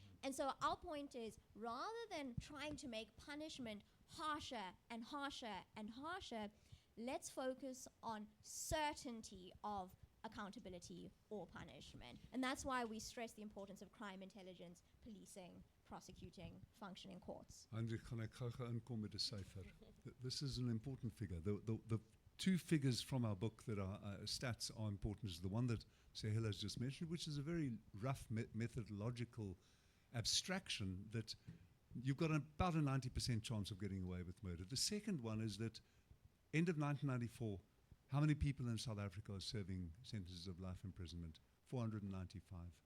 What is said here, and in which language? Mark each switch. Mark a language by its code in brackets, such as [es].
[en] And so our point is, rather than trying to make punishment harsher and harsher and harsher, let's focus on certainty of accountability or punishment. And that's why we stress the importance of crime intelligence, policing, prosecuting, functioning courts. [af] Heinrich, gaan ek gou inkom met 'n syfer. [en] This is an important figure. The two figures from our book that are stats are important is the one that Sehela has just mentioned, which is a very rough methodological abstraction that you've got about a 90% chance of getting away with murder. The second one is that end of 1994, how many people in South Africa are serving sentences of life imprisonment? 495.